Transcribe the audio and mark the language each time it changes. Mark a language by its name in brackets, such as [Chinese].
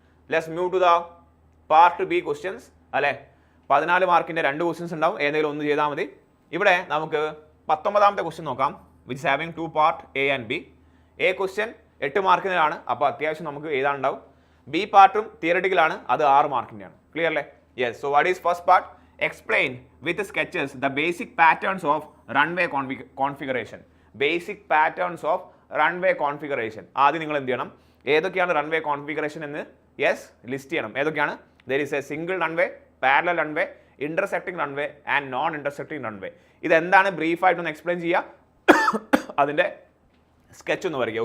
[English] let's move to the part B questions [Malayalam] അല്ലേ. 14 മാർക്കിൻ്റെ 2 questions ഉണ്ടാവും, ഏതെങ്കിലും ഒന്ന് ചെയ്താൽ മതി. ഇവിടെ നമുക്ക് 19ാമത്തെ ക്വസ്റ്റ്യൻ നോക്കാം, [English] Which having 2 part A and B. [Malayalam] A question 8 മാർക്കിനാണ്, അപ്പോൾ അത്യാവശ്യം നമുക്ക് എഴുതാനുണ്ടാവും. ബി പാർട്ടും തിയററ്റിക്കലാണ്, അത് 6 മാർക്കിൻ്റെയാണ്. [English] Clear അല്ലേ? So what is first part? Explain with sketches the basic patterns of runway configuration. Basic patterns of runway configuration. [Malayalam] ആദ്യം നിങ്ങൾ എന്ത് ചെയ്യണം? ഏതൊക്കെയാണ് റൺവേ കോൺഫിഗറേഷൻ എന്ന് യെസ് ലിസ്റ്റ് ചെയ്യണം. ഏതൊക്കെയാണ്? [English] There is a single runway, parallel runway, intersecting runway and non intersecting runway. [Malayalam] ഇതെന്താണ് ബ്രീഫായിട്ടൊന്ന് explain ചെയ്യുക, അതിൻ്റെ സ്കെച്ച് ഒന്ന് വരയ്ക്കുക.